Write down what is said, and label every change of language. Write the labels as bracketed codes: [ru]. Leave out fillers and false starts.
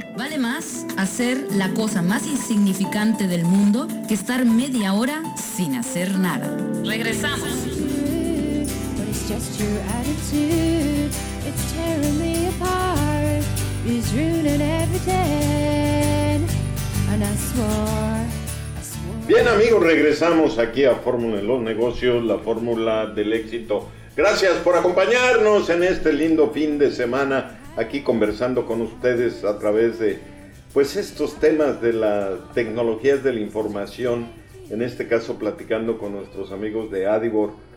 [es] Vale más hacer la cosa más insignificante del mundo que estar media hora sin hacer nada. Regresamos. [en] But it's just your attitude, it's tearing me apart. Is ruining everything, and I swore. [es] Bien, amigos, regresamos aquí a Fórmula de los Negocios, la fórmula del éxito. Gracias por acompañarnos en este lindo fin de semana, aquí conversando con ustedes a través de, pues, estos temas de las tecnologías de la información, en este caso platicando con nuestros amigos de Adibor.